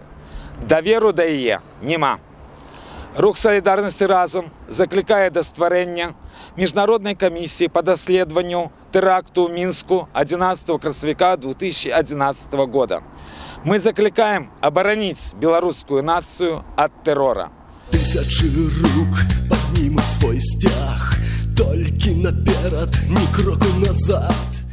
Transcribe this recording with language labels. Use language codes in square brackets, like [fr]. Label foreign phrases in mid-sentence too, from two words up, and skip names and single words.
[be] Даверу да яе няма. Рух солідарнасці разам заклікае да стварэння міжнароднай камісіі па даследаванню тэракту ў Мінску 11 красавіка 2011 года. [ru] Мы закликаем оборонить белорусскую нацию от террора. Тысячи рук поднимут свой стяг, только наперед, ни кроку назад.